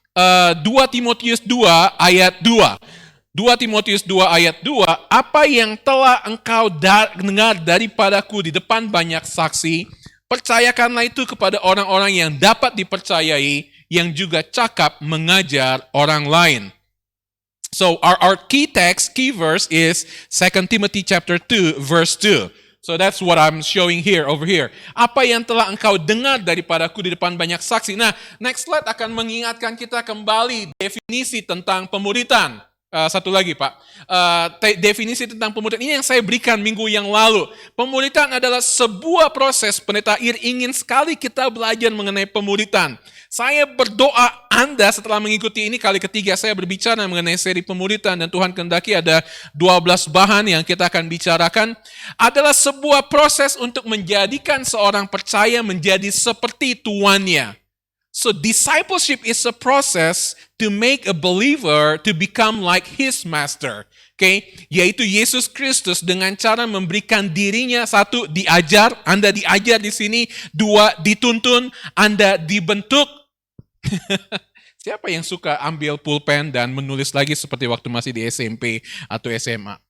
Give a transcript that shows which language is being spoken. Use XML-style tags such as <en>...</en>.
<id>2 Timotius 2 ayat 2. 2 Timotius 2 ayat 2, apa yang telah engkau dengar daripadaku di depan banyak saksi, percayakanlah itu kepada orang-orang yang dapat dipercayai, yang juga cakap mengajar orang lain.</id> <en>So our key verse is 2 Timothy chapter 2 verse 2. So that's what I'm showing over here.</en> <id>Apa yang telah engkau dengar daripadaku di depan banyak saksi. Nah,</id> <en>next slide</en> <id>akan mengingatkan kita kembali definisi tentang pemuritan. Satu lagi Pak, definisi tentang pemuritan ini yang saya berikan minggu yang lalu. Pemuritan adalah sebuah proses. Pendeta Ir ingin sekali kita belajar mengenai pemuritan. Saya berdoa Anda setelah mengikuti ini kali ketiga saya berbicara mengenai seri pemuritan dan Tuhan kehendaki ada 12 bahan yang kita akan bicarakan. Adalah sebuah proses untuk menjadikan seorang percaya menjadi seperti tuannya.</id> <en>So discipleship is a process to make a believer to become like his master. Okay?</en> <id>Yaitu Yesus Kristus dengan cara memberikan dirinya, 1 diajar, Anda diajar di sini, 2 dituntun, Anda dibentuk. Siapa yang suka ambil pulpen dan menulis lagi seperti waktu masih di SMP atau SMA?</id>